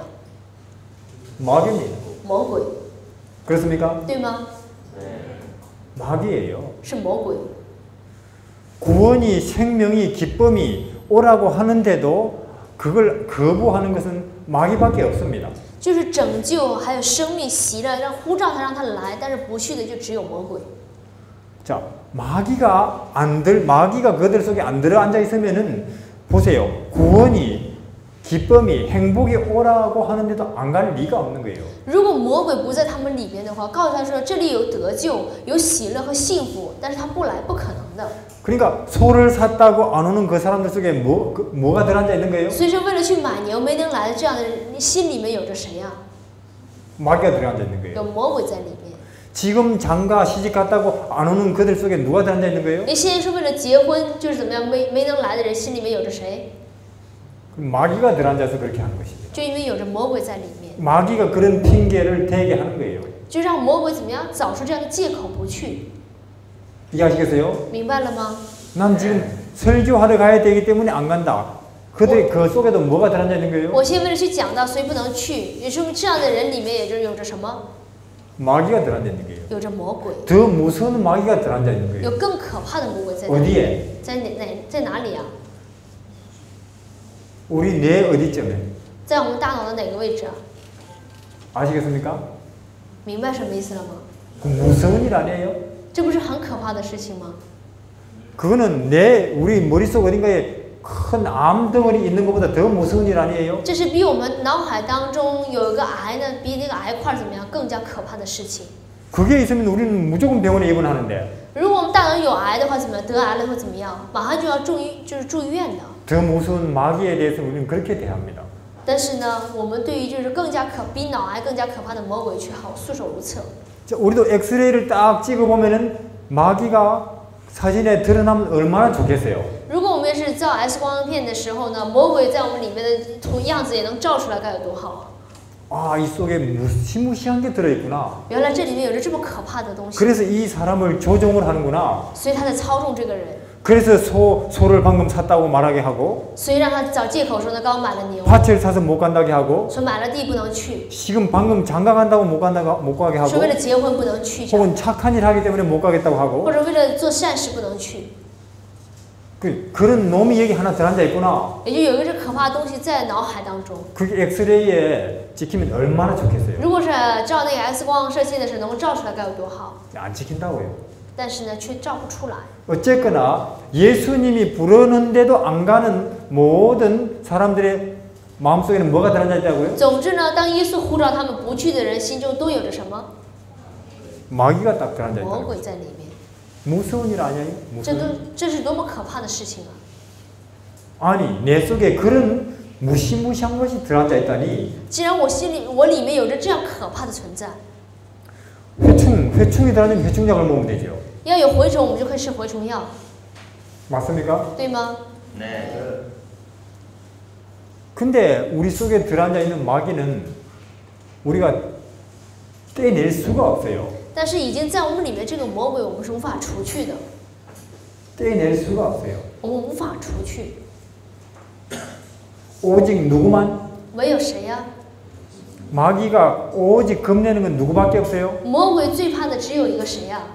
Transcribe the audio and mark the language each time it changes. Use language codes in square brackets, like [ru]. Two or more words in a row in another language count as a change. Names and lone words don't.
[ko] 마귀입니다. [zh] 魔鬼， [ko] 그렇습니까? [zh] 对吗？ [ko] 마귀예요. [zh] 是魔鬼。 [ko] 구원이 생명이 기쁨이 오라고 하는데도 그걸 거부하는 것은 마귀밖에 없습니다. [zh] 就是拯救还有生命喜乐，呼召他让他来，但是不去的就只有魔鬼。 [ko] 자, 마귀가 그들 속에 안 들어 앉아 있으면은 보세요. 구원이 기쁨이 행복이 오라고 하는데도 안 갈 리가 없는 거예요. [zh] 如果魔鬼不在他们里边的话，告诉他说这里有得救、有喜乐和幸福，但是他不来，不可能的。 [ko] 그러니까 소를 샀다고 안 오는 그 사람들 속에 뭐가 들어앉아 있는 거예요? [zh] 所以说，为了去买牛没能来的这样的人，你心里面有着谁呀？ [ko] 마귀가 들어앉아 있는 [zh] 有 [ko] 거예요. [zh] 魔鬼在里面。 [ko] 지금 장가 시집 갔다고 안 오는 그들 속에 누가 들어앉아 있는 거예요? [zh] 你现在是为了结婚，就是怎么样没能来的人心里面有着谁？ [ko] 마귀가 들어앉아서 그렇게 하는 것입니다. [zh] 就因为有着魔鬼在里面， [ko] 마귀가 그런 핑계를 대게 하는 거예요. [zh] 就让魔鬼怎么样找出这样的借口不去， [ko] 이해하시겠어요? [zh] 明白了吗？ [ko] 난 지금 설교하러 가야 되기 때문에 안 간다. 그들이 그 속에도 뭐가 들어앉아 있는 거예요? [zh] 我现在为了去讲道，所以不能去。也说明这样的人里面也就有着什么？ [ko] 마귀가 들어앉아 있는 거예요. [zh] 有着魔鬼， [ko] 더 무서운 마귀가 들어앉아 있는 거예요. [zh] 有更可怕的魔鬼在里面。 [ko] 어디에? [zh] 在哪里啊？ [ko] 우리 뇌 어디쯤에? [zh] 在我们大脑的哪个位置啊？ [ko] 아시겠습니까? [zh] 明白什么意思了吗？ [ko] 그 무서운 일 아니에요? [zh] 这不是很可怕的事情吗？ [ko] 그거는 우리 머릿속 어딘가에 큰 암덩어리 있는 것보다 더 무서운 일 아니에요? [zh] 这是比我们脑海当中有一个癌呢，比那个癌块怎么样更加可怕的事情。 [ko] 그게 있으면 우리는 무조건 병원에 입원하는데 [zh] 如果我们大脑有癌的话，怎么样？得癌了会怎么样？马上就要住院的。 [ko] 더 무서운 마귀에 대해서 우리는 그렇게 대합니다. [zh] 但是呢，我们对于就是比脑癌更加可怕的魔鬼却好束手无策。 [ko] 자, 우리도 엑스레이를 딱 찍어보면은 마귀가 사진에 드러나면 얼마나 좋겠어요. [zh] 如果我们是照 X 光片的时候呢，魔鬼在我们里面的样子也能照出来，该有多好啊！ [ko] 아, 이 속에 무시무시한 게 들어있구나. [zh] 原来这里面有着这么可怕的东西。 [ko] 그래서 이 사람을 조종을 하는구나. [zh] 所以他在操纵这个人。 [ko] 그래서 소를 방금 샀다고 말하게 하고, [zh] 所以让他找借口说呢，刚买了牛， [ko] 밭을 사서 못 간다게 하고, [zh] 说买了地不能去， [ko] 지금 방금 장가 간다고 못 가게 [zh] 说 [ko] 하고, [zh] 为了结婚不能去， [ko] 혹은 착한 일 하기 때문에 못 가겠다고 [zh] 或 [ko] 하고, [zh] 者为了做善事不能去。 [ko] 그런 놈이 여기 하나 들어앉아 있구나. [zh] 也就有一个这可怕的东西在脑海当中。 [ko] 그게 엑스레이에 찍히면 얼마나 좋겠어요. [zh] 如果是照那个 X 光射线的时候能够照出来该有多好， [ko] 안 찍힌다고요. [zh] 但是呢却照不出来。 [ko] 어쨌거나 예수님이 부르는데도 안 가는 모든 사람들의 마음속에는 뭐가 들어앉아 있다고요? [zh] 总之呢，当耶稣呼召他们不去的人，心中都有着什么？ [ko] 마귀가 딱 들어앉아 [zh] 魔 [ko] 있다. [zh] 鬼在里面。 [ko] 무서운 일 아니에요? [zh] 这是多么可怕的事情啊！ [ko] 아니 내 속에 그런 무시무시한 것이 들어앉아 있다니. [zh] 既然我里面有着这样可怕的存在， [ko] 회충이 들어앉으면 회충약을 먹으면 되죠. [zh] 要有蛔虫，我们就可以吃蛔虫药， [ko] 맞습니까? [zh] 对吗？ [ko] 네. 근데 우리 속에 들어앉아 있는 마귀는 우리가 떼낼 수가 없어요. [zh] 但是已经在我们里面这个魔鬼，我们是无法除去的， [ko] 떼낼 수가 없어요. [zh] 我们无法除去。 [ko] 오직 누구만? [zh] 唯有谁呀？ [ko] 마귀가 오직 겁내는 건 누구밖에 없어요? [zh] 魔鬼最怕的只有一个谁呀？